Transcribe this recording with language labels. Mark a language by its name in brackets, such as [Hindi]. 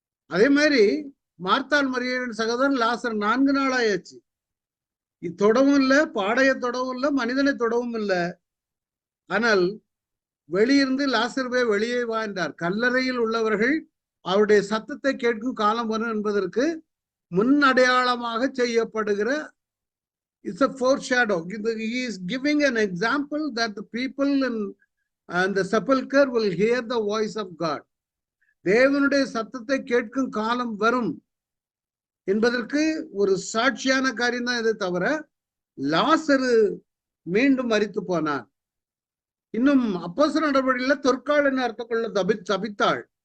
[Tamil] அதே மாதிரி மார்த்தாள் மரியாளின் சகோதரன் லாசர் 4 நாள் ஆயாச்சு, தொடவும் இல்லை, பாடையை தொடவும் இல்லை, மனிதனை தொடவும் இல்லை. ஆனால் வெளியிருந்து லாசர்வே வெளியே வா என்றார். கல்லறையில் உள்ளவர்கள் அவருடைய சத்தத்தை கேட்கும் காலம் வரும் என்பதற்கு முன் அடையாளமாக செய்யப்படுகிற [English] it's a foreshadow. He is giving an example that the people in the sepulchre will hear the voice of God. [Tamil] தேவனுடைய சத்தத்தை கேட்கும் காலம் வரும். என்பதற்கு ஒரு சாட்சியான காரியம் தான் இது தவிர லாசரு மீண்டும் மரித்து போனான். இன்னும் அப்போஸ்தலர் நடவடிக்கையில தொற்கால் என்ன அர்த்தம் கொள்ள தபித்தாள்.